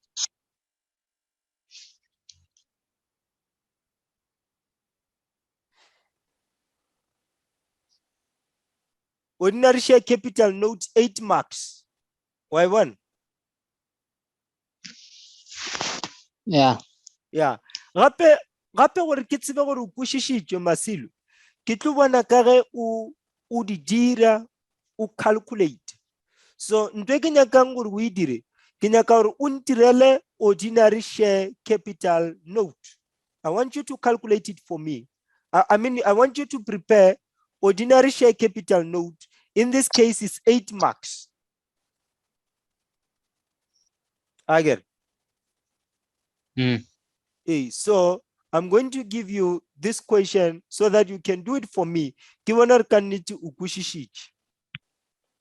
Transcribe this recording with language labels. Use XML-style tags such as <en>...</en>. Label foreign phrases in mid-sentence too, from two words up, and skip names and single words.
<en>Ordinary share capital note 8 marks. Why one? Yeah. Yeah.</en> <nso>Gape gore ke tsebe gore o kwešišitšwe Masilo. Ke tlo bona ka ge o di dira o calculate. So ntwe ke nyakang gore o e dire ke nyaka gore o ntirele</nso> <en>ordinary share capital note. I want you to calculate it for me. I mean, I want you to prepare ordinary share capital note. In this case, it's 8 marks. Again. So I'm going to give you this question so that you can do it for me.</en>